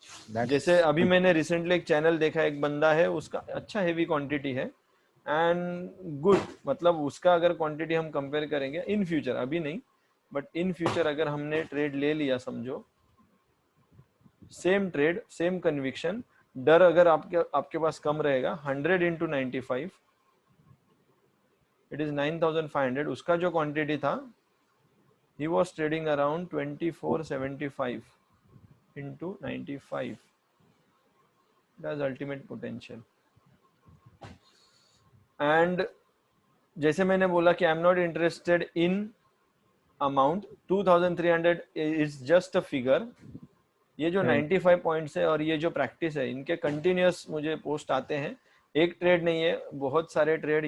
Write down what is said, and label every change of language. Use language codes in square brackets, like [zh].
[hi] जैसे अभी मैंने रिसेंटली एक चैनल देखा, एक बंदा है, उसका अच्छा हेवी क्वांटिटी है एंड गुड, मतलब उसका अगर क्वांटिटी हम कंपेयर करेंगे इन फ्यूचर, अभी नहीं [en] but in future [hi] अगर हमने ट्रेड ले लिया, समझो [en] same trade same conviction, [hi] डर अगर आपके पास कम रहेगा, 100 into 95 [en] It is 9500। [hi] उसका जो क्वांटिटी था, [en] he was trading around 2475 into 95, that's ultimate potential। [hi] And जैसे मैंने बोला कि [en] I am not interested in amount, 2300 is just a figure. [hi] ये जो 95 पॉइंट्स है और ये जो प्रैक्टिस है, इनके कंटिन्यूस मुझे पोस्ट आते हैं, एक ट्रेड नहीं है, बहुत सारे ट्रेड।